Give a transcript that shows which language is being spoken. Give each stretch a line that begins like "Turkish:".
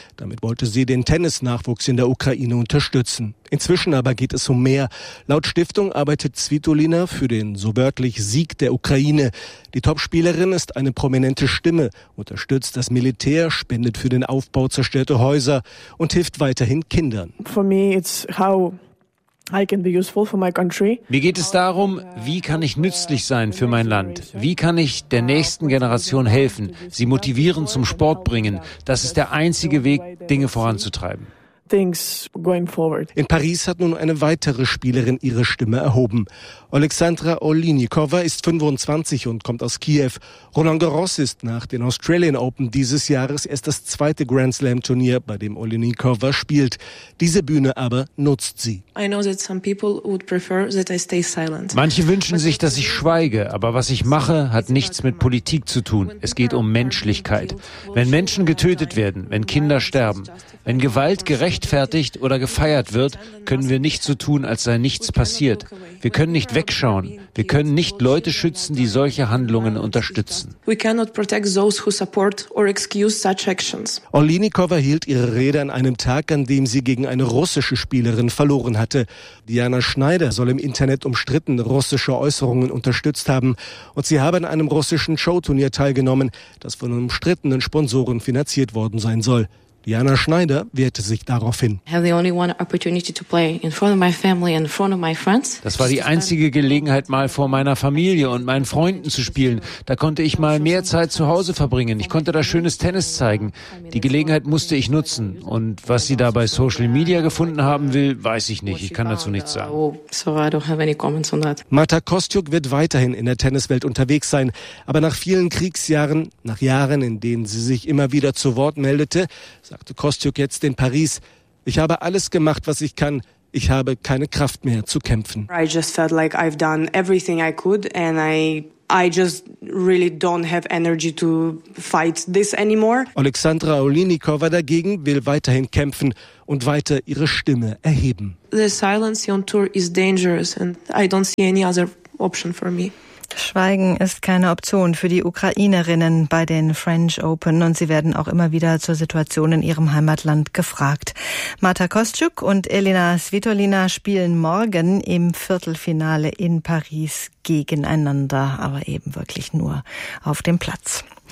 German: Damit wollte sie den Tennisnachwuchs in der Ukraine unterstützen. Inzwischen aber geht es um mehr. Laut Stiftung arbeitet Svitolina für den so wörtlich Sieg der Ukraine. Die Topspielerin ist eine prominente Stimme, unterstützt das Militär, spendet für den Aufbau zerstörter Häuser und hilft weiterhin Kindern.
English: For me it's how I can be useful for my country.
German: Mir geht es darum, wie kann ich nützlich sein für mein Land? Wie kann ich der nächsten Generation helfen, sie motivieren, zum Sport bringen? Das ist der einzige Weg, Dinge voranzutreiben.
English: Things going forward.
German: In Paris hat nun eine weitere Spielerin ihre Stimme erhoben. Alexandra Olinikova ist 25 und kommt aus Kiew. Roland Garros ist nach den Australian Open dieses Jahres erst das zweite Grand Slam Turnier, bei dem Olinikova spielt. Diese Bühne aber nutzt sie.
English: I know that some people would prefer that I stay silent.
German: Manche wünschen sich, dass ich schweige, aber was ich mache, hat nichts mit Politik zu tun. Es geht um Menschlichkeit. Wenn Menschen getötet werden, wenn Kinder sterben, wenn Gewalt gerechtfertigt oder gefeiert wird, können wir nicht so tun, als sei nichts passiert. Wir können nicht wegschauen. Wir können nicht Leute schützen, die solche Handlungen unterstützen.
English: We cannot protect those who support or excuse such actions.
German: Olinikova hielt ihre Rede an einem Tag, an dem sie gegen eine russische Spielerin verloren hatte. Diana Schneider soll im Internet umstritten russische Äußerungen unterstützt haben. Und sie habe an einem russischen Showturnier teilgenommen, das von umstrittenen Sponsoren finanziert worden sein soll. Diana Schneider wehrte sich daraufhin. Das war die einzige Gelegenheit, mal vor meiner Familie und meinen Freunden zu spielen. Da konnte ich mal mehr Zeit zu Hause verbringen. Ich konnte da schönes Tennis zeigen. Die Gelegenheit musste ich nutzen. Und was sie da bei Social Media gefunden haben will, weiß ich nicht. Ich kann dazu nichts sagen. Marta Kostyuk wird weiterhin in der Tenniswelt unterwegs sein. Aber nach vielen Kriegsjahren, nach Jahren, in denen sie sich immer wieder zu Wort meldete, sagte Kostyuk jetzt in Paris, ich habe alles gemacht, was ich kann. Ich habe keine Kraft mehr zu kämpfen.
English: I just felt like I've done everything I could and I just really don't have energy to fight this anymore.
German: Alexandra Olinikova dagegen will weiterhin kämpfen und weiter ihre Stimme erheben.
English: The silence on tour is dangerous and I don't see any other option for me.
German: Schweigen ist keine Option für die Ukrainerinnen bei den French Open und sie werden auch immer wieder zur Situation in ihrem Heimatland gefragt. Marta Kostyuk und Elena Svitolina spielen morgen im Viertelfinale in Paris gegeneinander, aber eben wirklich nur auf dem Platz.